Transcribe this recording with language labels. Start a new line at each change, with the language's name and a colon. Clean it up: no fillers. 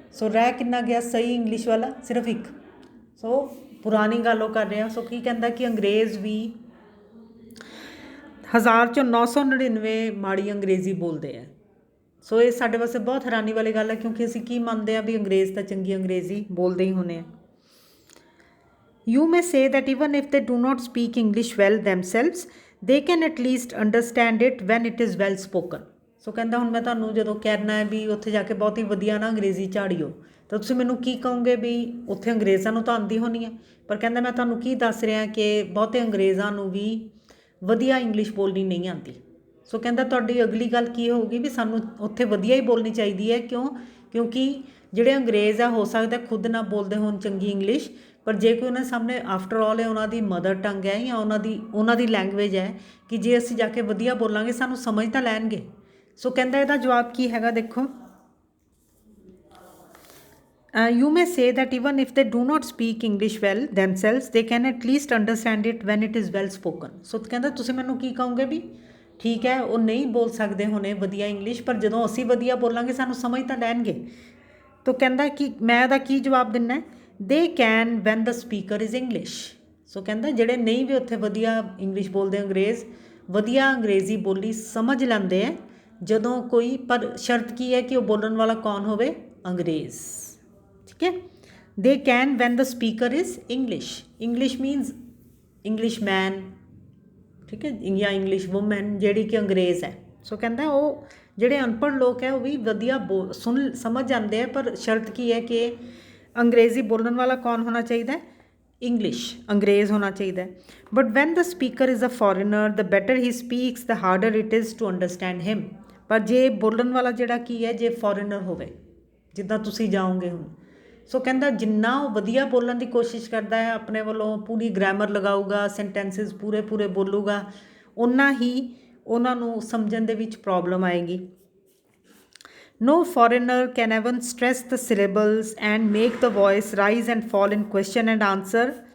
Punjabi: ਸੋ ਰਹਿ ਕਿੰਨਾ ਗਿਆ ਸਹੀ ਇੰਗਲਿਸ਼ ਵਾਲਾ? ਸਿਰਫ ਇੱਕ। ਸੋ ਪੁਰਾਣੀ ਗੱਲ ਉਹ ਕਰ ਰਿਹਾ। ਸੋ ਕੀ ਕਹਿੰਦਾ ਕਿ ਅੰਗਰੇਜ਼ ਵੀ 1000 'ਚੋਂ 999 ਮਾੜੀ ਅੰਗਰੇਜ਼ੀ ਬੋਲਦੇ ਆ। ਸੋ ਇਹ ਸਾਡੇ ਵਾਸਤੇ ਬਹੁਤ ਹੈਰਾਨੀ ਵਾਲੀ ਗੱਲ ਹੈ, ਕਿਉਂਕਿ ਅਸੀਂ ਕੀ ਮੰਨਦੇ ਹਾਂ ਵੀ ਅੰਗਰੇਜ਼ ਤਾਂ ਚੰਗੀ ਅੰਗਰੇਜ਼ੀ ਬੋਲਦੇ ਹੀ ਹੋਣੇ ਆ।
English: You may say that even if they do not speak English well themselves, they can at least understand it when it is well spoken.
Punjabi: ਸੋ ਕਹਿੰਦਾ ਹੁਣ ਮੈਂ ਤੁਹਾਨੂੰ ਜਦੋਂ ਕਹਿਣਾ ਹੈ ਵੀ ਉੱਥੇ ਜਾ ਕੇ ਬਹੁਤ ਹੀ ਵਧੀਆ ਨਾ ਅੰਗਰੇਜ਼ੀ ਝਾੜਿਓ, ਤਾਂ ਤੁਸੀਂ ਮੈਨੂੰ ਕੀ ਕਹੋਗੇ ਵੀ ਉੱਥੇ ਅੰਗਰੇਜ਼ਾਂ ਨੂੰ ਤਾਂ ਆਉਂਦੀ ਹੋਣੀ ਹੈ, ਪਰ ਕਹਿੰਦਾ ਮੈਂ ਤੁਹਾਨੂੰ ਕੀ ਦੱਸ ਰਿਹਾ ਕਿ ਬਹੁਤੇ ਅੰਗਰੇਜ਼ਾਂ ਨੂੰ ਵੀ ਵਧੀਆ ਇੰਗਲਿਸ਼ ਬੋਲਣੀ ਨਹੀਂ ਆਉਂਦੀ। ਸੋ ਕਹਿੰਦਾ ਤੁਹਾਡੀ ਅਗਲੀ ਗੱਲ ਕੀ ਹੋਊਗੀ ਵੀ ਸਾਨੂੰ ਉੱਥੇ ਵਧੀਆ ਹੀ ਬੋਲਣੀ ਚਾਹੀਦੀ ਹੈ। ਕਿਉਂਕਿ ਜਿਹੜੇ ਅੰਗਰੇਜ਼ ਆ ਹੋ ਸਕਦਾ ਖੁਦ ਨਾ ਬੋਲਦੇ ਹੋਣ ਚੰਗੀ ਇੰਗਲਿਸ਼, ਪਰ ਜੇ ਕੋਈ ਉਹਨਾਂ ਸਾਹਮਣੇ ਆਫਟਰ ਆਲ ਉਹਨਾਂ ਦੀ ਮਦਰ ਟੰਗ ਹੈ ਜਾਂ ਉਹਨਾਂ ਦੀ ਲੈਂਗੁਏਜ ਹੈ, ਕਿ ਜੇ ਅਸੀਂ ਜਾ ਕੇ ਵਧੀਆ ਬੋਲਾਂਗੇ ਸਾਨੂੰ ਸਮਝ ਤਾਂ ਲੈਣਗੇ। ਸੋ ਕਹਿੰਦਾ ਇਹਦਾ ਜਵਾਬ ਕੀ ਹੈਗਾ, ਦੇਖੋ
English: you may say that even if they do not speak English well themselves, they can at least understand it when it is well spoken.
Punjabi: ਸੋ ਕਹਿੰਦਾ ਤੁਸੀਂ ਮੈਨੂੰ ਕੀ ਕਹੋਗੇ ਵੀ ਠੀਕ ਹੈ ਉਹ ਨਹੀਂ ਬੋਲ ਸਕਦੇ ਹੋਣੇ ਵਧੀਆ ਇੰਗਲਿਸ਼, ਪਰ ਜਦੋਂ ਅਸੀਂ ਵਧੀਆ ਬੋਲਾਂਗੇ ਸਾਨੂੰ ਸਮਝ ਤਾਂ ਲੈਣਗੇ। ਤਾਂ ਕਹਿੰਦਾ ਕਿ ਮੈਂ ਇਹਦਾ ਕੀ ਜਵਾਬ ਦਿੰਦਾ,
English: they can when the speaker is English.
Punjabi: ਸੋ ਕਹਿੰਦਾ ਜਿਹੜੇ ਨਹੀਂ ਵੀ ਉੱਥੇ ਵਧੀਆ ਇੰਗਲਿਸ਼ ਬੋਲਦੇ ਅੰਗਰੇਜ਼, ਵਧੀਆ ਅੰਗਰੇਜ਼ੀ ਬੋਲੀ ਸਮਝ ਲੈਂਦੇ ਹੈ ਜਦੋਂ ਕੋਈ, ਪਰ ਸ਼ਰਤ ਕੀ ਹੈ ਕਿ ਉਹ ਬੋਲਣ ਵਾਲਾ ਕੌਣ ਹੋਵੇ? ਅੰਗਰੇਜ਼। ਠੀਕ ਹੈ।
English: they can when the speaker is English. English means English man,
Punjabi: ਠੀਕ ਹੈ, ਜਾਂ ਇੰਗਲਿਸ਼ ਵੂਮੈਨ ਜਿਹੜੀ ਕਿ ਅੰਗਰੇਜ਼ ਹੈ। ਸੋ ਕਹਿੰਦਾ ਉਹ ਜਿਹੜੇ ਅਨਪੜ੍ਹ ਲੋਕ ਹੈ ਉਹ ਵੀ ਵਧੀਆ ਸੁਣ ਸਮਝ ਜਾਂਦੇ ਆ, ਪਰ ਸ਼ਰਤ ਕੀ ਹੈ ਕਿ ਅੰਗਰੇਜ਼ੀ ਬੋਲਣ ਵਾਲਾ ਕੌਣ ਹੋਣਾ ਚਾਹੀਦਾ ਹੈ? ਇੰਗਲਿਸ਼, ਅੰਗਰੇਜ਼ ਹੋਣਾ ਚਾਹੀਦਾ ਹੈ।
English: But when the speaker is a foreigner the better he speaks the harder it is to understand him.
Punjabi: ਪਰ ਜੇ ਬੋਲਣ ਵਾਲਾ ਜਿਹੜਾ ਕੀ ਹੈ, ਜੇ ਫੋਰਨਰ ਹੋਵੇ, ਜਿੱਦਾਂ ਤੁਸੀਂ ਜਾਓਗੇ ਹੁਣ, ਸੋ ਕਹਿੰਦਾ ਜਿੰਨਾ ਉਹ ਵਧੀਆ ਬੋਲਣ ਦੀ ਕੋਸ਼ਿਸ਼ ਕਰਦਾ ਹੈ, ਆਪਣੇ ਵੱਲੋਂ ਪੂਰੀ ਗ੍ਰਾਮਰ ਲਗਾਊਗਾ, ਸੈਂਟੈਂਸਿਸ ਪੂਰੇ ਪੂਰੇ ਬੋਲੂਗਾ, ਓਨਾ ਹੀ ਉਹਨਾਂ ਨੂੰ ਸਮਝਣ ਦੇ ਵਿੱਚ ਪ੍ਰੋਬਲਮ ਆਏਗੀ।
English: No foreigner can even stress the syllables and make the voice rise and fall in question and answer।